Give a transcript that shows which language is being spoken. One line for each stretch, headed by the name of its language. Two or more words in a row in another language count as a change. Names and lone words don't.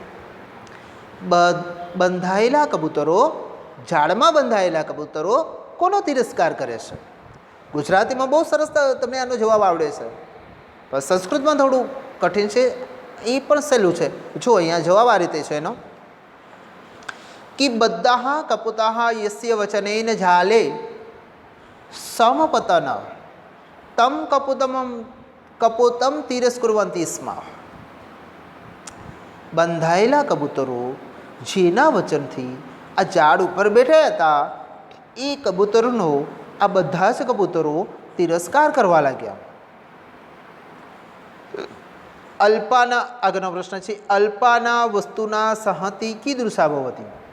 Gujarati: બંધાયેલા કબૂતરો, ઝાડમાં બંધાયેલા કબૂતરો કોનો તિરસ્કાર કરે છે? ગુજરાતીમાં બહુ સરસ તમને આનો જવાબ આવડે છે, પણ સંસ્કૃતમાં થોડું કઠિન છે. એ પણ સહેલું છે. જો અહીંયા જવાબ આ રીતે છે એનો कि
Sanskrit: बद्धाः कपुताः यस्य वचनेन झाले समपतन तम कपोतम तिरस्कुर्वन्ति स्म.
Gujarati: બંધાયેલા કબૂતરો જેના વચનથી આ ઝાડ ઉપર બેઠા હતા એ કબૂતરનો આ બધા જ કબૂતરો તિરસ્કાર કરવા લાગ્યા. અલ્પાના આગળનો પ્રશ્ન છે
Sanskrit: અલ્પાના વસ્તુના સહતિ કીદૃશા ભવતિ.